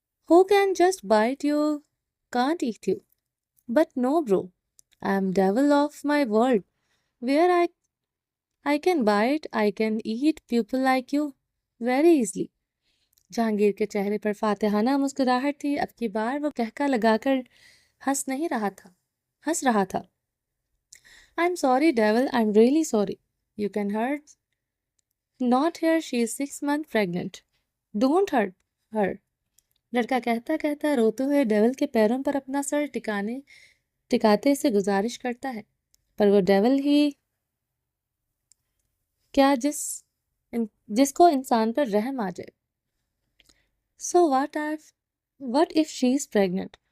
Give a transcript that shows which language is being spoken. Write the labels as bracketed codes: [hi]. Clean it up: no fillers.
[en] Who can just bite you, can't eat you. But no bro, I'm devil of my world, where I can bite, I can eat people like you very easily. [ur] Jahangir کے چہرے پر فاتحانہ مسکراہٹ تھی. اب کی بار وہ کہکا لگا کر ہنس رہا تھا. [en] I'm sorry devil, I'm really sorry. You can hurt. Not here, she is 6 months pregnant. Don't hurt her. [ur] لڑکا کہتا روتے ہوئے ڈیول کے پیروں پر اپنا سر ٹکاتے سے گزارش کرتا ہے پر وہ ڈیول ہی کیا جس کو انسان پر رحم آ جائے. [en] So what if she is pregnant?